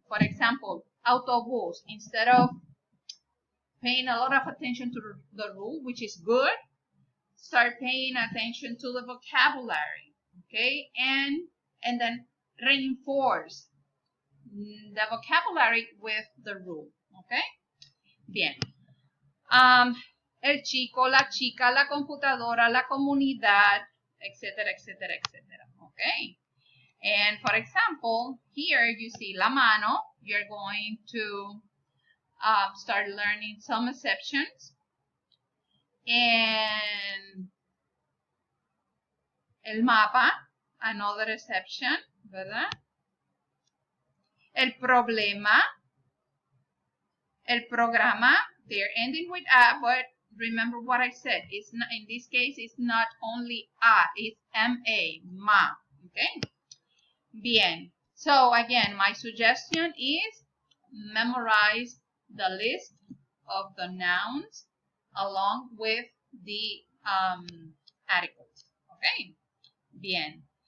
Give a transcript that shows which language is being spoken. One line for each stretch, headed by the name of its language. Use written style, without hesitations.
English: For example, autobús, instead of paying a lot of attention to the rule, which is good, start paying attention to the vocabulary, okay? And then reinforce the vocabulary with the rule, okay?
Spanish: Bien. El chico, la chica, la computadora, la comunidad, etcétera, etcétera, etcétera, okay?
English: And for example, here you see la mano. You're going to start learning some exceptions. And el mapa, another exception,
Spanish: ¿verdad?
English: El problema, el programa, they're ending with a, but remember what I said. It's not, in this case, it's not only a, it's ma, ma, okay?
Spanish: Bien.
English: So again, my suggestion is memorize the list of the nouns along with the articles, okay?
Spanish: Bien.